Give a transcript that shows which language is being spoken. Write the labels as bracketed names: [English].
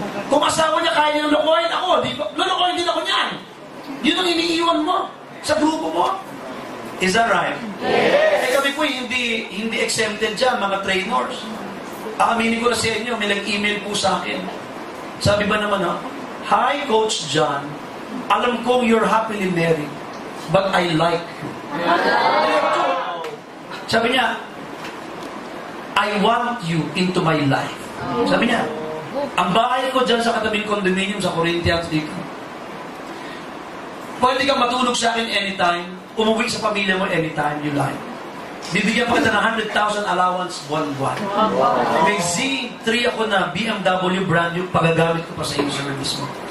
[Filipino] Kung asawa niya kaya niyang lokohin, ako, lolokohin din ako niyan. Yun ang iniiwan mo sa grupo mo. [English] Is that right? Yes. [Filipino] Kami po hindi exempted dyan, mga trainers. Aaminin ko na sa inyo, may nag-email po sa akin. Sabi ba naman, Hi, Coach John. Alam kong [English] you're happily married, but I like you. [Filipino] Sabi niya, [English] I want you into my life. [Filipino] Sabi niya, ang bahay ko dyan sa katabing condominium sa Corinthians dito. Pwede kang matulog sa akin anytime, umuwi sa pamilya mo [English] anytime you like. [Filipino] Bibigyan pa kita ng 100,000 allowance buwan-buwan. May Z3 ako na BMW brand new, pagagamit ko pa sa iyo service mo.